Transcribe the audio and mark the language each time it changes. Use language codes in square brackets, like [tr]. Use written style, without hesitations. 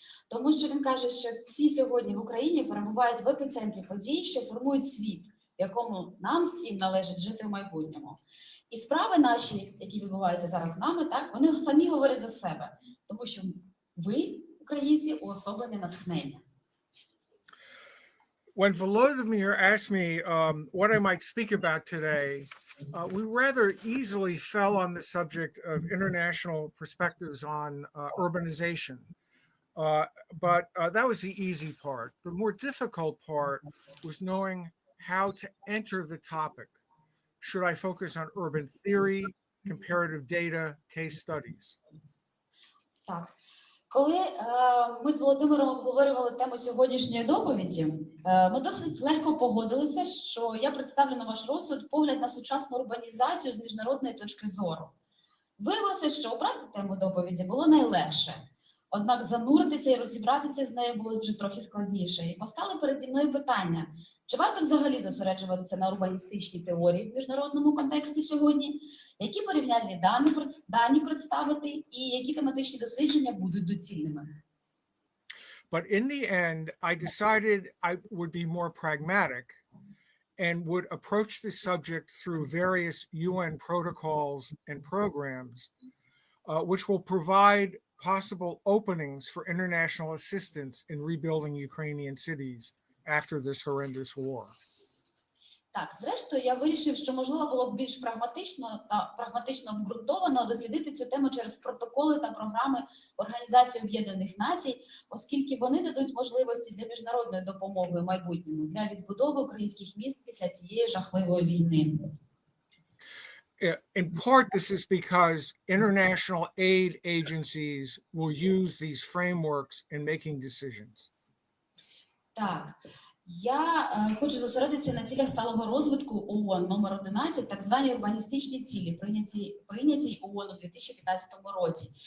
[uk] Тому що він каже, що всі сьогодні в Україні перебувають в епіцентрі подій, що формують світ, в якому нам всім належить жити в майбутньому. І справи наші, які відбуваються зараз з нами, так, вони самі говорять за себе, тому що ви, українці, уособлення натхнення. [en] When Volodymyr asked me what I might speak about today, we rather easily fell on the subject of international perspectives on urbanization. But that was the easy part. The more difficult part was knowing how to enter the topic. Should I focus on urban theory, comparative data, case studies? [uk] Так. Коли ми з Володимиром обговорювали тему сьогоднішньої доповіді, ми досить легко погодилися, що я представлю на ваш розсуд погляд на сучасну урбанізацію з міжнародної точки зору. Виявилося, що обрати тему доповіді було найлегше. Однак зануритися і розібратися з нею було вже трохи складніше. І постали переді мною питання, чи варто взагалі зосереджуватися на урбаністичній теорії в міжнародному контексті сьогодні, які порівняльні дані представити і які тематичні дослідження будуть доцільними. [en] But in the end, I decided I would be more pragmatic and would approach the subject through various UN protocols and programs, which will provide possible openings for international assistance in rebuilding Ukrainian cities after this horrendous war. [uk] Так, зрештою, я вирішив, що можливо було б більш прагматично обґрунтовано дослідити цю тему через протоколи та програми Організації Об'єднаних Націй, оскільки вони дадуть можливості для міжнародної допомоги в майбутньому, для відбудови українських міст після цієї жахливої війни. [en] In part, this is because international aid agencies will use these frameworks in making decisions. [uk] Так, я хочу зосередитися на цілях сталого розвитку ООН номер 11, так звані урбаністичні цілі, прийняті ООН у 2015 році.